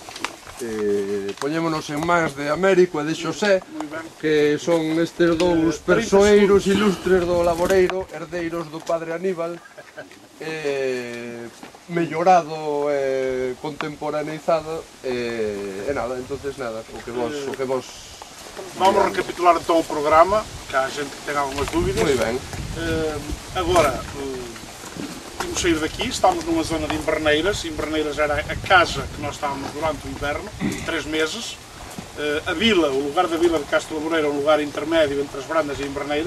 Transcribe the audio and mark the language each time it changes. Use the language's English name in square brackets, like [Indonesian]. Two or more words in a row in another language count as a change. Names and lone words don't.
[Galician] Poñémonos en mans de Américo e de Xosé, que son estes dous persoeiros ilustres do Laboreiro, herdeiros do padre Aníbal, mellorado e contemporaneizado, e nada, entonces nada, o que vos... [Portuguese] Vamos recapitular então o programa, que há gente que tem algumas dúvidas. Muito bem. Agora, vamos sair daqui, estamos numa zona de Inverneiras. Inverneiras era a casa que nós estávamos durante o inverno, 3 meses. A vila, o lugar da vila de Castro Laboreiro é um lugar intermédio entre as Brandas e Inverneiras.